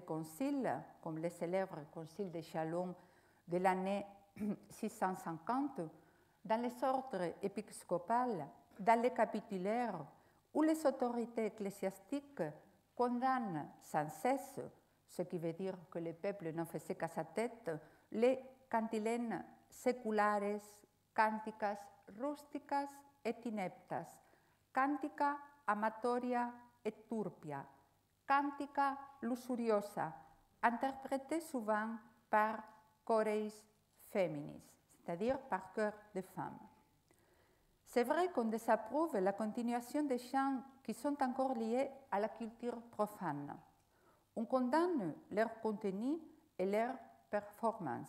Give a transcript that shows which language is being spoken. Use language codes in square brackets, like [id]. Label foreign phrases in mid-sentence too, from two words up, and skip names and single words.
[fr] concile, comme le célèbre concile de Chalon de l'année 650, dans les ordres épiscopales, dans les capitulaires, où les autorités ecclésiastiques condamnent sans cesse, ce qui veut dire que le peuple n'en faisait qu'à sa tête, les cantilènes [la] seculares, canticas rusticas et ineptas, cantica amatoria et turpia, cantica luxuriosa, [fr] interprétée souvent par [la] chores feminis, [fr] c'est-à-dire par chœurs de femmes. C'est vrai qu'on désapprouve la continuation des chants qui sont encore liés à la culture profane. On condamne leur contenu et leur performance.